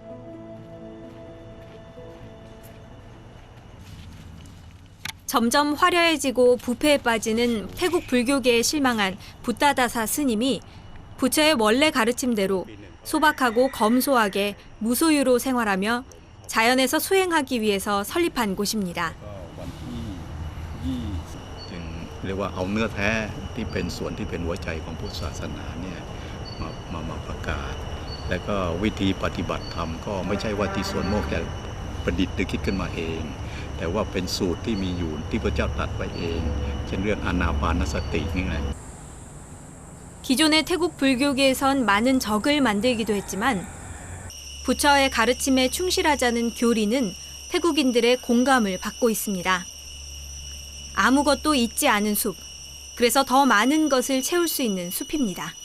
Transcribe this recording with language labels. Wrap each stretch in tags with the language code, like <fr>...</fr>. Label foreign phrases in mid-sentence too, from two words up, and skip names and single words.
<ko>점점 화려해지고 부패에 빠지는 태국 불교계에 실망한 붓다다사 스님이 부처의 원래 가르침대로 소박하고 검소하게 무소유로 생활하며 자연에서 수행하기 위해서 설립한 곳입니다.</ko> <th>เรียกว่าเอาเนื้อแท้ที่เป็นส่วนที่เป็นหัวใจของพุทธศาสนาเนี่ยมาประกาศแล้วก็วิธีปฏิบัติธรรมก็ไม่ใช่ว่าที่สวนโมกจะประดิษฐ์หรือคิดขึ้นมาเองแต่ว่าเป็นสูตรที่มีอยู่ที่พระเจ้าตรัสไว้เองเช่นเรื่องอานาปานสตินี่ไง</th> <ko>기존의 태국 불교계에선 많은 적을 만들기도 했지만 부처의 가르침에 충실하자는 교리는 태국인들의 공감을 받고 있습니다. 아무것도 있지 않은 숲, 그래서 더 많은 것을 채울 수 있는 숲입니다.</ko>